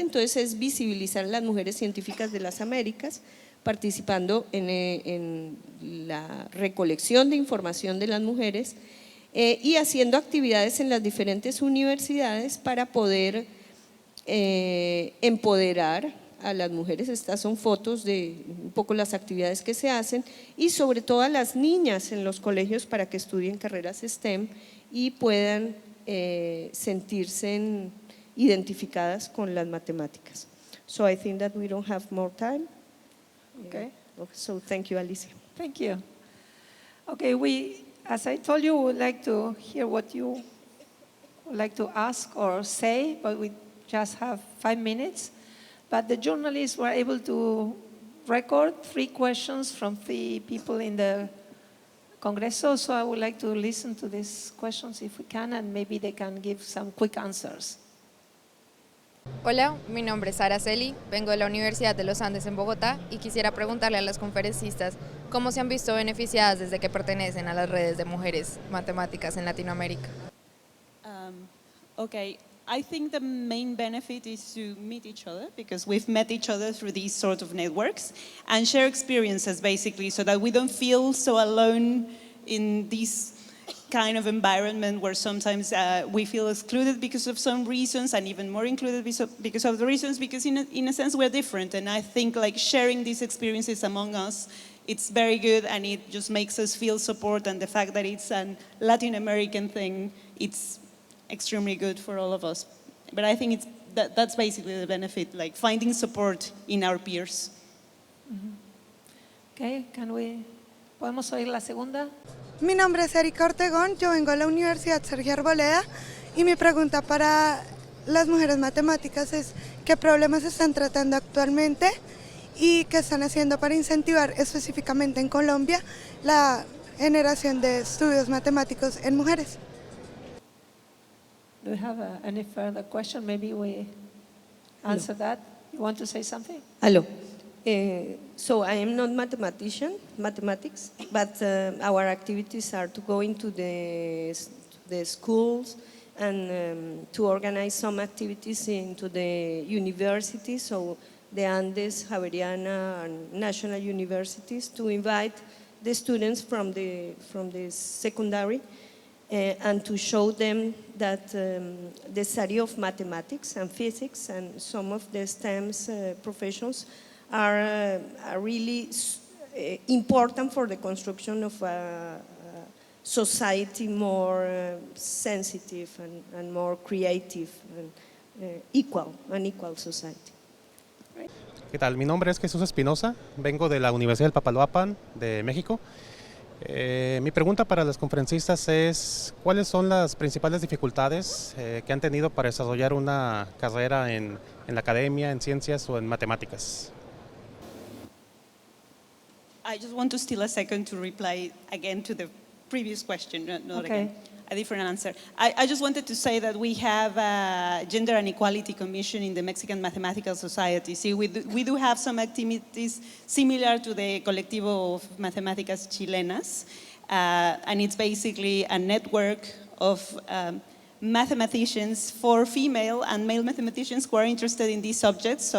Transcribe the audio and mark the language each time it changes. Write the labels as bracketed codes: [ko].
[es] Entonces es visibilizar a las mujeres científicas de las Américas, participando en la recolección de información de las mujeres y haciendo actividades en las diferentes universidades para poder empoderar a las mujeres. Estas son fotos de un poco las actividades que se hacen y sobre todo a las niñas en los colegios para que estudien carreras STEM y puedan sentirse identificadas con las matemáticas. [en] So I think that we don't have more time. Okay. So thank you, Alicia. Thank you. Okay, as I told you, we would like to hear what you would like to ask or say, but we just have 5 minutes. But the journalists were able to record 3 questions from 3 people in the Congreso, so I would like to listen to these questions if we can, and maybe they can give some quick answers. [es] Hola, mi nombre es Araceli, vengo de la Universidad de los Andes en Bogotá y quisiera preguntarle a las conferencistas cómo se han visto beneficiadas desde que pertenecen a las redes de mujeres matemáticas en Latinoamérica. [en] Okay, I think the main benefit is to meet each other, because we've met each other through these sort of networks, and share experiences basically, so that we don't feel so alone in this kind of environment where sometimes we feel excluded because of some reasons, and even more included because of the reasons, because in a sense we're different. And I think like sharing these experiences among us, it's very good, and it just makes us feel support, and the fact that it's a Latin American thing, it's extremely good for all of us. But I think that's basically the benefit, like finding support in our peers. [es] Okay, ¿podemos oír la segunda? Mi nombre es Erika Ortegón, yo vengo a la Universidad Sergio Arboleda y mi pregunta para las mujeres matemáticas es ¿qué problemas están tratando actualmente y qué están haciendo para incentivar específicamente en Colombia la generación de estudios matemáticos en mujeres? [en] Do you have any further question? Maybe we answer that. You want to say something? Hello. So I am not mathematics, but our activities are to go into the schools and to organize some activities into the universities, so the Andes, Javeriana, and national universities, to invite the students from the secondary and to show them that the study of mathematics and physics and some of the STEM professions are really important for the construction of a society more sensitive and more creative and equal society. [es] ¿Qué tal? Mi nombre es Jesús Espinosa, vengo de la Universidad del Papaloapan de México. Mi pregunta para las conferencistas es ¿cuáles son las principales dificultades que han tenido para desarrollar una carrera en la academia, en ciencias o en matemáticas? [en] I just want to steal a second to reply again to the previous question, not Okay. again, a different answer. I just wanted to say that we have a Gender and Equality Commission in the Mexican Mathematical Society. See, we do have some activities similar to the Colectivo of Matemáticas Chilenas, and it's basically a network of mathematicians for female and male mathematicians who are interested in these subjects.